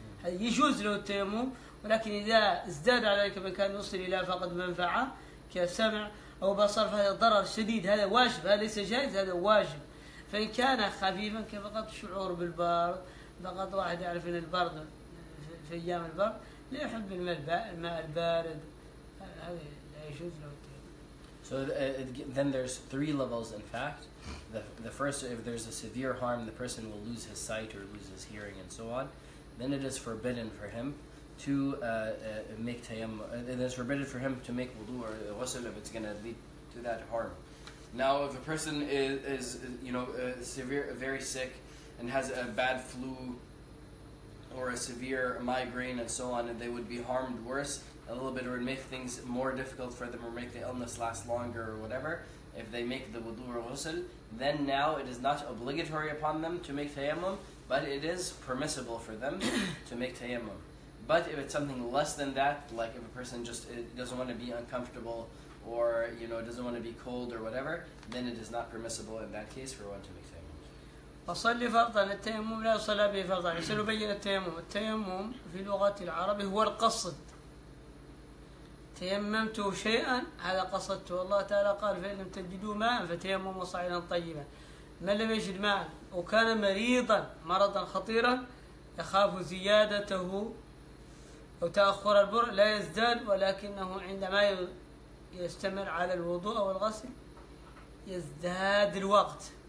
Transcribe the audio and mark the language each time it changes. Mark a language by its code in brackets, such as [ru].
[ar] يجوز له التيمم ولكن إذا ازداد على ذلك مكان يوصل إلى فقد منفعة كسمع أو بصر فهذا ضرر شديد. هذا واجب. هذا ليس جائز هذا واجب. فإن كان خفيفا كفقط شعور بالبرد فقط واحد يعرف أن البرد في أيام البرد لا يحب الماء البارد هذا لا يجوز له التيمم. [en] So then there's 3 levels in fact. The first, if there's a severe harm, the person will lose his sight or lose his hearing and so on. Then it is forbidden for him to make tayammum. It is forbidden for him to make wudu or ghusl if it's going to lead to that harm. Now, if a person is severe, very sick, and has a bad flu or a severe migraine and so on, and they would be harmed worse a little bit, or would make things more difficult for them, or make the illness last longer, or whatever. If they make the wudu or ghusl, then now it is not obligatory upon them to make tayammum, but it is permissible for them to make tayammum. But if it's something less than that, like if a person just doesn't want to be uncomfortable, or doesn't want to be cold or whatever, then it is not permissible in that case for one to make tayammum. [ar] وصلي فرضا. التيمم لا يصلى به فرضا. سنبين التيمم. التيمم في لغة العرب هو القصد. تيممت شيئا هذا قصدته. الله تعالى قال فإن لم تجدوا ماء فتيمموا صعيدا طيبا. من لم يجد ماء وكان مريضا مرضا خطيرا يخاف زيادته أو تأخر البرء لا يزداد، ولكنه عندما يستمر على الوضوء أو الغسل يزداد الوقت.